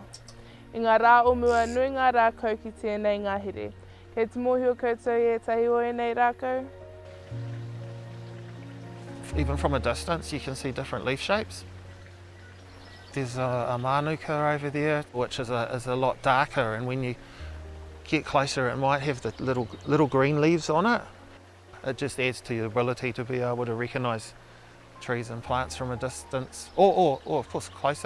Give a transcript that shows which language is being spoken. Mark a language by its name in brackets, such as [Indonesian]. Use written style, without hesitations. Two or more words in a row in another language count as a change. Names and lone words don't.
[Māori] I ngā rā o mua nui ngā rākau ki tēnei ngahere. Kei te mōhio koutou e tahi o nei rākau. [English] Even from a distance you can see different leaf shapes. There's a manuka over there which is a lot darker, and when you get closer it might have the little green leaves on it. It just adds to your ability to be able to recognise trees and plants from a distance, or of course closer.